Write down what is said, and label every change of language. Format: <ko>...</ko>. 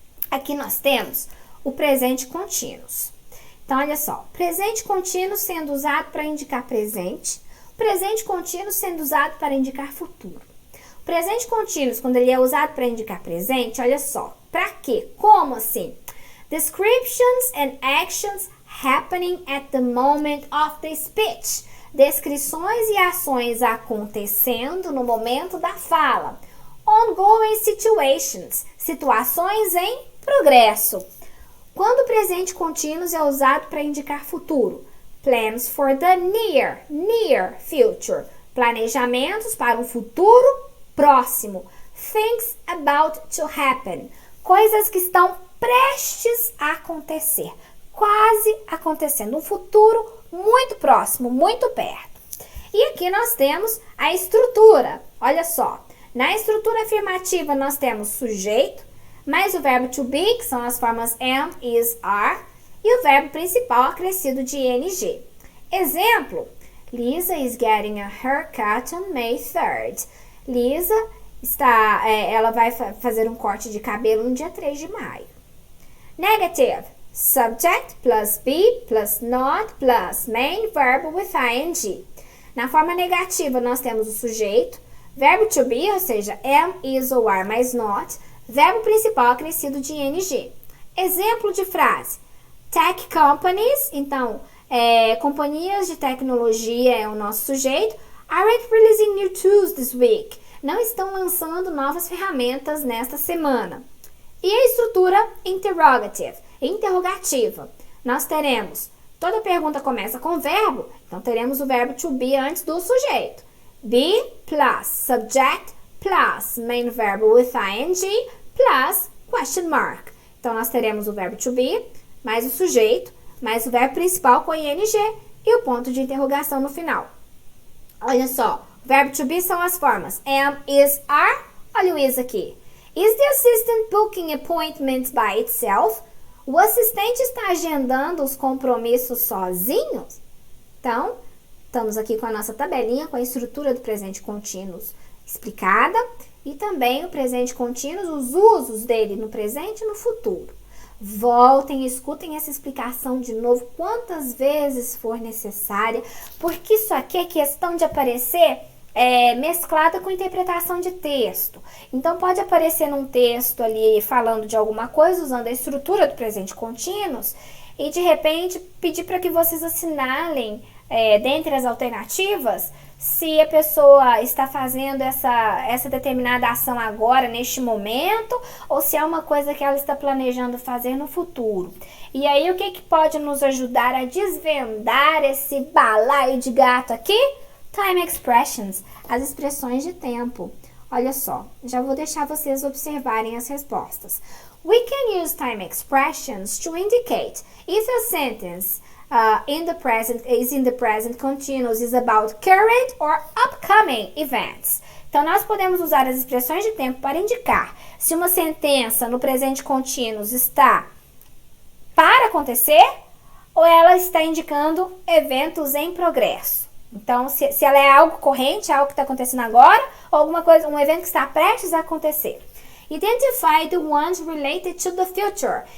<pt>Aqui nós temos o presente contínuos. Então, olha só. Presente contínuo sendo usado para indicar presente. Presente contínuo sendo usado para indicar futuro. O presente contínuo, quando ele é usado para indicar presente, olha só. Para quê? Como assim?</pt> <en>Descriptions and actions happening at the moment of the speech.</en> <pt>Descrições e ações acontecendo no momento da fala.</pt> <en>Ongoing situations.</en> <pt>Situações em progresso. Quando o presente contínuo é usado para indicar futuro.</pt> <en>Plans for the near future.</en> <pt>Planejamentos para um futuro próximo.</pt> <en>Things about to happen.</en> <pt>Coisas que estão prestes a acontecer. Quase acontecendo. Um futuro muito próximo, muito perto. E aqui nós temos a estrutura. Olha só. Na estrutura afirmativa nós temos sujeito, mais o verbo to be, que são as formas am, is, are, e o verbo principal acrescido de ing. Exemplo.</pt> <en>Lisa is getting a haircut on May 3rd.</en> <pt>Lisa ela vai fazer um corte de cabelo no dia 3 de maio.</pt> <en>Negative. Subject plus be plus not plus main verb with ing.</en> <pt>Na forma negativa, nós temos o sujeito, verbo to be, ou seja, am, is ou are mais not, verbo principal acrescido de ing. Exemplo de frase.</pt> <en>Tech companies,</en> <pt>então, companhias de tecnologia é o nosso sujeito,</pt> <en>aren't releasing new tools this week.</en> <pt>Não estão lançando novas ferramentas nesta semana. E a estrutura interrogative, interrogativa. Nós teremos, toda pergunta começa com verbo, então teremos o verbo to be antes do sujeito.</pt> <en>Be plus subject plus main verb with ing plus question mark.</en> <pt>Então nós teremos o verbo to be, mais o sujeito, mais o verbo principal com ing e o ponto de interrogação no final. Olha só, o verbo to be são as formas am, is, are. Olha o is aqui.</pt> <en>Is the assistant booking appointments by itself?</en> <pt>O assistente está agendando os compromissos sozinhos? Então, estamos aqui com a nossa tabelinha, com a estrutura do presente contínuo explicada e também o presente contínuo, os usos dele no presente e no futuro. Voltem e escutem essa explicação de novo quantas vezes for necessária, porque isso aqui é questão de aparecer mesclada com interpretação de texto. Então, pode aparecer num texto ali falando de alguma coisa, usando a estrutura do presente contínuos, e de repente pedir para que vocês assinalem, dentre as alternativas, se a pessoa está fazendo essa determinada ação agora, neste momento, ou se é uma coisa que ela está planejando fazer no futuro. E aí, o que pode nos ajudar a desvendar esse balaio de gato aqui?</pt> <en>Time expressions,</en> <pt>as expressões de tempo. Olha só, já vou deixar vocês observarem as respostas.</pt> <en>We can use time expressions to indicate if a sentence in the present continuous is about current or upcoming events.</en> <pt>Então, nós podemos usar as expressões de tempo para indicar se uma sentença no presente contínuo está para acontecer ou ela está indicando eventos em progresso. Então, se ela é algo corrente, algo que está acontecendo agora, ou alguma coisa, um evento que está prestes a acontecer.</pt> <en>Identify the ones related to the future.</en>